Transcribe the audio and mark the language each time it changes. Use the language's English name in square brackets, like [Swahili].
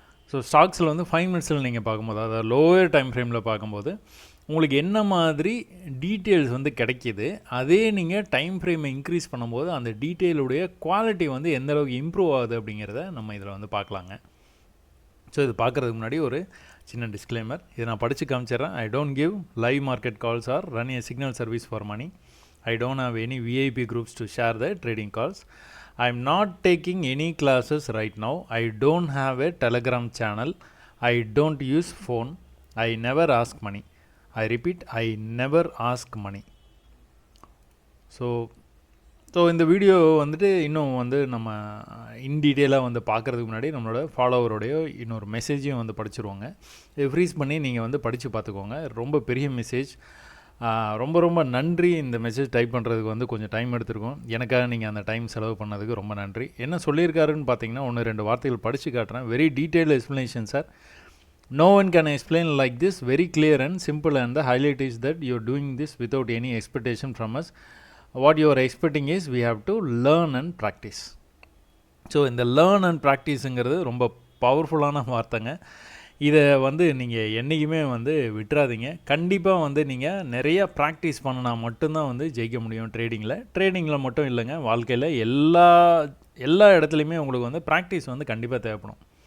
[Tamil] So ஸ்டாக்ஸில் வந்து 5 மினிட்ஸில் நீங்கள் பார்க்கும்போது, அதாவது லோயர் டைம் ஃப்ரேமில் பார்க்கும்போது உங்களுக்கு என்ன மாதிரி டீட்டெயில்ஸ் வந்து கிடைக்கிது, அதே நீங்கள் டைம் ஃப்ரேமை இன்க்ரீஸ் பண்ணும்போது அந்த டீட்டெயிலுடைய குவாலிட்டி வந்து எந்த அளவுக்கு இம்ப்ரூவ் ஆகுது அப்படிங்கிறத நம்ம இதில் வந்து பார்க்கலாங்க. ஸோ இது பார்க்குறதுக்கு முன்னாடி ஒரு சின்ன டிஸ்க்ளைமர், இதை நான் படித்து காமிச்சிடுறேன். [English] I don't give live market calls or run a signal service for money. I don't have any VIP groups to share the trading calls. I am not taking any classes right now. I don't have a Telegram channel. I don't use phone. I never ask money. I repeat, I never ask money. [Tamil] So இந்த video வந்துட்டு இன்னும் வந்து நம்ம இன் டீட்டெயிலாக வந்து பார்க்குறதுக்கு முன்னாடி நம்மளோட ஃபாலோவருடைய இன்னொரு மெசேஜையும் வந்து படிச்சுருவாங்க. இது ஃப்ரீஸ் பண்ணி நீங்கள் வந்து படித்து பார்த்துக்கோங்க. ரொம்ப பெரிய மெசேஜ். ரொம்ப ரொம்ப நன்றி. இந்த மெசேஜ் டைப் பண்ணுறதுக்கு வந்து கொஞ்சம் டைம் எடுத்துருக்கோம். எனக்காக நீங்கள் அந்த டைம் செலவு பண்ணதுக்கு ரொம்ப நன்றி. என்ன சொல்லியிருக்காருன்னு பார்த்தீங்கன்னா, 1-2 வார்த்தைகள் படித்து காட்டுறேன். [English] Very detail explanation sir. No one can explain like this, very clear and simple, and the highlight is that you are doing this without any expectation from us. What you are expecting is we have to learn and practice. [Tamil] So இந்த learn and ப்ராக்டிஸுங்கிறது ரொம்ப பவர்ஃபுல்லான வார்த்தைங்க. இதை வந்து நீங்கள் என்றைக்குமே வந்து விட்டுறாதீங்க. கண்டிப்பாக வந்து நீங்கள் நிறையா ப்ராக்டிஸ் பண்ணினா மட்டும்தான் வந்து ஜெயிக்க முடியும் ட்ரேடிங்கில் மட்டும் இல்லைங்க, வாழ்க்கையில் எல்லா இடத்துலையுமே உங்களுக்கு வந்து ப்ராக்டிஸ் வந்து கண்டிப்பாக தேவைப்படும்.